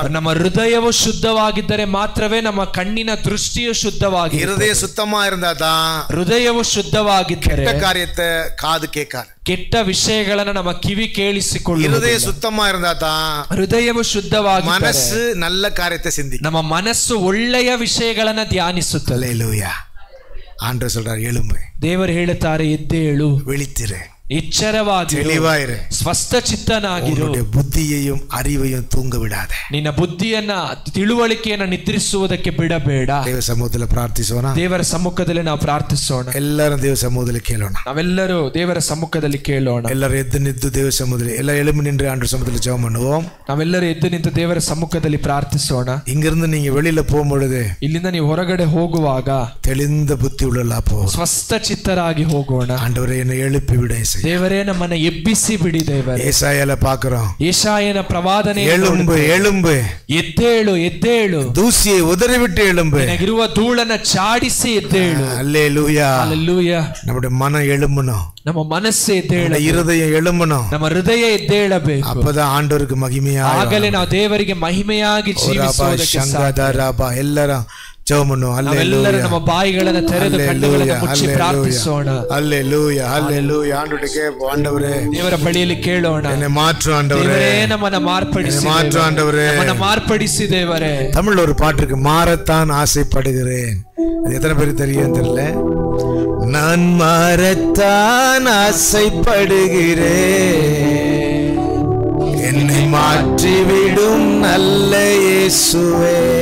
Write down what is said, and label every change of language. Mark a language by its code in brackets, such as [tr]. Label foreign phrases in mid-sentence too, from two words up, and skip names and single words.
[kn] ನಮ್ಮ ಹೃದಯವು ಶುದ್ಧವಾಗಿದ್ದರೆ ಮಾತ್ರವೇ ನಮ್ಮ ಕಣ್ಣಿನ ದೃಷ್ಟಿಯು ಶುದ್ಧವಾಗಿದೆ. [ta] இருதய சுத்தமா இருந்தா தான் [kn] ಹೃದಯವು ಶುದ್ಧವಾಗಿದ್ದರೆ [ta] கெட்ட காரியத்தை காது கேக்காது, [kn] ಕೆಟ್ಟ ವಿಷಯಗಳನ್ನ ನಮ್ಮ ಕಿವಿ ಕೇಳಿಸಿಕೊಳ್ಳುವುದು. [ta] இருதய சுத்தமா இருந்தா தான் [kn] ಹೃದಯವು ಶುದ್ಧವಾಗಿ [ta] மனசு நல்ல காரியத்தை சிந்தி, [kn] ನಮ್ಮ ಮನಸ್ಸು ಒಳ್ಳೆಯ ವಿಷಯಗಳನ್ನ ಧ್ಯಾನಿಸುತ್ತದೆ. [ta] அல்லேலூயா. ஆண்டவர் சொல்றார், எழும்பு, [kn] ದೇವರು ಹೇಳುತ್ತಾರೆ, ಎದ್ದೇಳು, [ta] விழித்திரு, [kn] ಎಚ್ಚರವಾಗಿರು, [ta] தெளிவாயிரு, [kn] ಸ್ವಸ್ಥ ಚಿತ್ತನಾಗಿರು, [ta] புத்தியையும் அறிவையும் தூங்க விடாத. [kn] ನಿನ್ನ ಬುದ್ಧಿಯನ್ನ ತಿಳುವಳಿಕೆಯನ್ನ ನಿದ್ರಿಸುವುದಕ್ಕೆ ಬಿಡಬೇಡ. ದೇವ ಸಮ್ಮುಖದಲ್ಲಿ ಪ್ರಾರ್ಥಿಸೋಣ. ದೇವರ ಸಮ್ಮುಖದಲ್ಲಿ ನಾವು ಪ್ರಾರ್ಥಿಸೋಣ. ಎಲ್ಲರೂ ದೇವ ಸಮ್ಮುಖದಲ್ಲಿ ಕೇಳೋಣ. ನಾವೆಲ್ಲರೂ ದೇವರ ಸಮ್ಮುಖದಲ್ಲಿ ಕೇಳೋಣ. ಎಲ್ಲರೂ ಎದ್ದು ನಿಂತು ದೇವ ಸಮ್ಮುಖದಲ್ಲಿ ಎಲ್ಲ [ta] ಎಳುம்பு நின்று ஆண்டவர் சமூகத்தில் ஜெபம் பண்ணுவோம். [kn] ನಾವೆಲ್ಲರೂ ಎದ್ದು ನಿಂತು ದೇವರ ಸಮ್ಮುಖದಲ್ಲಿ ಪ್ರಾರ್ಥಿಸೋಣ. [ta] இங்கிருந்து நீங்க வெளியில போகும்பொழுது, [kn] ಇಲ್ಲಿಂದ ನೀವು ಹೊರಗಡೆ ಹೋಗುವಾಗ [ta] தெளிந்த புத்தி உள்ளவர்களா போ, [kn] ಸ್ವಸ್ಥ ಚಿತ್ತರಾಗಿ ಹೋಗೋಣ. [ta] ஆண்டவரே என்னை எழுப்பி விடு, [kn] ದೇವರೇ ನಮ್ಮನ್ನ ಎಬ್ಬಿಸಿ ಬಿಡಿ. ದೇವರೇ, [ta] ஏசாயால பார்க்கிறோம், [kn] ಯೆಶಾಯನ ಪ್ರವಾದನೆ, [ta] எழும்பு எழும்பு, [kn] ಎದ್ದೇಳು ಎದ್ದೇಳು, [ta] தூசியை உதறிவிட்டு எழும்பு, [kn] ನಿನಗಿರುವ ಧೂಳನ್ನ ಚಾಡಿಸಿ ಎದ್ದೇಳು. [ta] அல்லேலூயா. [kn] ಹಲ್ಲೆಲೂಯಾ. [ta] நம்முடைய மனம் எழும்பணும், [kn] ನಮ್ಮ ಮನಸ್ಸು ಎದ್ದೇಳ, [ta] இருதயம் எழும்பணும். [kn] ನಮ್ಮ ಹೃದಯ ಎದ್ದೇಳಬೇಕು. [ta] அப்பதான் ஆண்டவருக்கு மகிமையா, [kn] ಆಗಲೇ ನಾವು ದೇವರಿಗೆ ಮಹಿಮೆಯಾಗಿ ಜೀವಿಸುವುದಕ್ಕೆ ಸಾಧ್ಯ. [ta] ಎಲ್ಲರೂ ஜெபம் பண்ணுவோம். [kn] ನಾವೆಲ್ಲರೂ ನಮ್ಮ ಬಾಯಿಗಳನ್ನು ತೆರೆದು ಕಣ್ಣುಗಳನ್ನು ಮುಚ್ಚಿ ಪ್ರಾರ್ಥಿಸೋಣ. [ta] அல்லேலூயா அல்லேலூயா. ஆண்டவரே கேப்போம், ஆண்டவரே [kn] ದೇವರ ಬಳಿಯಲ್ಲಿ ಕೇಳೋಣ, [ta] என்னை மாற்று ஆண்டவரே, [kn] ದೇವರೇ ನಮ್ಮನ್ನ ಮಾರ್ಪಡಿಸಿ, [ta] மாற்று ஆண்டவரே, [kn] ನಮ್ಮನ್ನ ಮಾರ್ಪಡಿಸಿ ದೇವರೇ. [ta] தமிழ்ல ஒரு பாட்டு இருக்கு, மாறத்தான் ஆசைப்படுகிறேன். அது எத்தனை பேருக்கு தெரியும் தெரியல. நான் மாறத்தான் ஆசைப்படுகிறேன், என்னை மாற்றிவிடும் நல்ல இயேசுவே.